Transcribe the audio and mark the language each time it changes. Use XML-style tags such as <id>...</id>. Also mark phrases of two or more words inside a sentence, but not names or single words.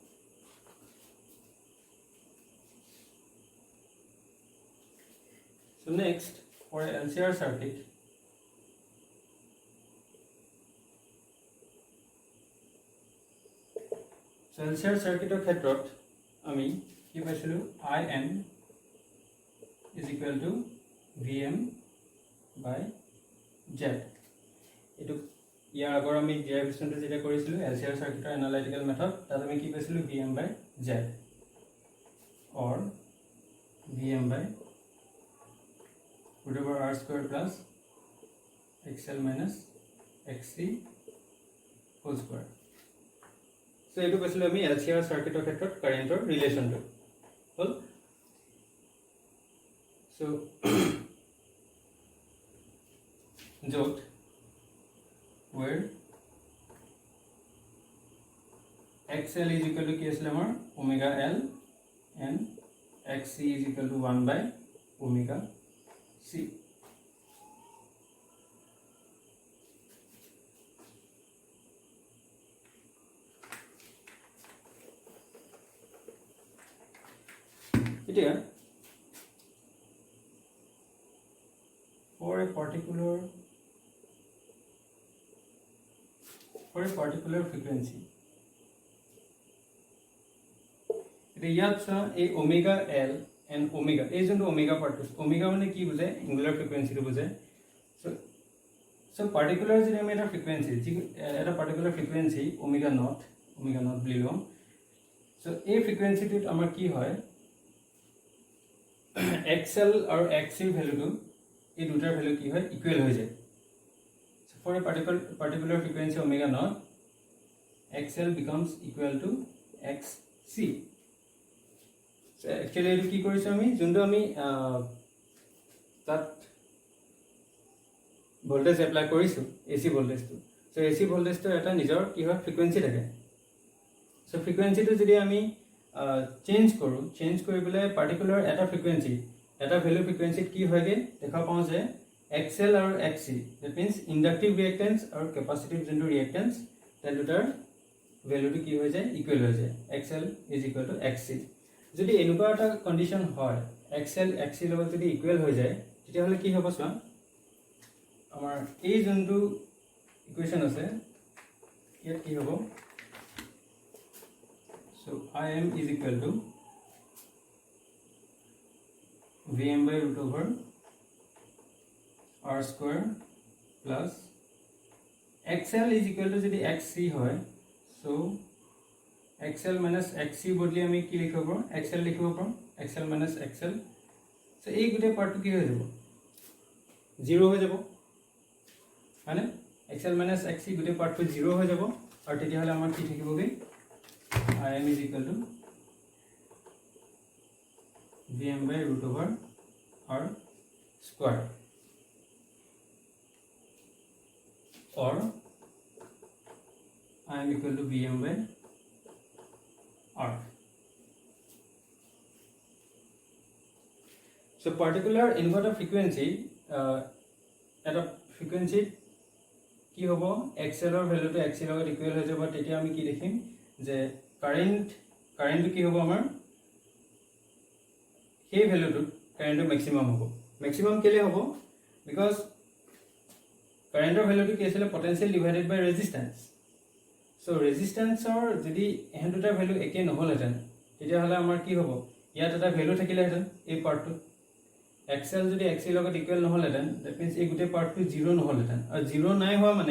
<en>So next for LCR circuit LCR circuit</en> <as>ৰ ক্ষেত্ৰত আমি কি পাইছিলোঁ</as> <en>IM is equal to VM by Z</en> <as>এইটো ইয়াৰ আগৰ আমি ডেৰিভেশ্যনটো যেতিয়া কৰিছিলোঁ LCR circuitৰ</as> <en>analytical method</en> <as>তাত আমি কি পাইছিলোঁ</as> <en>VM by Z or VM by root over R squared plus XL minus XC whole square So,</en> <as>এইটো কৈছিলোঁ আমি LCR circuitৰ ক্ষেত্ৰত কাৰেণ্টৰ ৰিলেশ্যনটো হ'ল</as> <en>so য'ত where XL is equal to</en> <as>কি আছিলে আমাৰ</as> <en>omega L and XC is equal to 1 by omega C এতিয়া for a particular</en> <as>frequency এতিয়া ইয়াত চোৱা এই</as> <en>omega L and omega</en> <as>এই যোনটো omega পাৰ্টটো omega মানে কি বুজায়</as> <en>angular frequency</en> <as>টো বুজায় so particular যদি আমি এটা frequency এটা</as> <en>particular frequency omega naught</en> <as>বুলি লওঁ so এই frequency টোত আমাৰ কি হয় XL আৰু XC ভ্যালুটো এই দুটাৰ ভ্যালু কি হয় ইকুৱেল হৈ যায়</as> <en>so for a particular frequency omega naught XL becomes equal to XC so actually</en> <as>এইটো কি কৰিছো আমি যোনটো আমি তাত ভোল্টেজ এপ্লাই কৰিছো AC ভোল্টেজটো so AC ভোল্টেজটো এটা নিজৰ কি হয় ফ্ৰিকুৱেন্সি থাকে so ফ্ৰিকুৱেন্সিটো যদি আমি চেঞ্জ কৰি পেলাই পাৰ্টিকুলাৰ এটা ফ্ৰিকুৱেন্সি এটা ভ্যালু ফ্ৰিকুৱেন্সিত কি হয়গে দেখা পাওঁ যে XL আৰু XC</as> <en>that means inductive reactance</en> <as>আৰু কেপাসিটিভ যোনটো ৰিঅ্যাকটেন্স তাৰ দুটাৰ ভ্যালুটো কি হৈ যায় ইকুৱেল হৈ যায়</as> <en>XL is equal to XC</en> <as>যদি এনেকুৱা এটা কন্ডিশন হয় XL XC লগত যদি ইকুৱেল হৈ যায় তেতিয়াহ'লে কি হ'ব চোৱা আমাৰ এই যোনটো ইকুৱেশ্যন আছে ইয়াত কি হ'ব</as> <en>so IM is equal to VM by root over R square plus XL is equal to যদি XC</en> <as>হয়</as> <en>so XL minus XC</en> <as>বদলি আমি কি লিখিব পাৰোঁ XL লিখিব পাৰোঁ XL minus XL so এই গোটেই পাৰ্টটো কি হৈ যাব 0 হৈ যাব মানে</as> <en>XL minus XC</en> <as>গোটেই পাৰ্টটো 0 হৈ যাব আৰু তেতিয়াহ'লে আমাৰ কি থাকিবগে</as> <en>IM is equal to VM by root over R square or IM equal to VM by R. So particular inverter frequency at a frequency</en> <as>কি হ'ব XL ৰ ভ্যালুটো XC লগত ইকুৱেল হৈ যাব তেতিয়া আমি কি দেখিম যে কাৰেন্ট কি হ'ব আমাৰ সেই ভ্যালুটো কাৰেন্টৰ ম্যাক্সিমাম হ'ব ম্যাক্সিমাম কেলে হ'ব বিকজ কাৰেন্টৰ ভ্যালুটো কি আছিল</as> <en>potential divided by resistance so</en> <as>ৰেজিস্ট্যান্সৰ যদি এহেন দুটা ভ্যালু একে নহলহেঁতেন তেতিয়াহ'লে আমাৰ কি হ'ব ইয়াত এটা ভ্যালু থাকিলেহেঁতেন এই পাৰ্টটো XL যদি XC লগত ইকুৱেল নহলহেঁতেন</as> <en>that means</en> <as>এই গোটেই পাৰ্টটো 0 নহলহেঁতেন আৰু 0 নাই হোৱা মানে</as>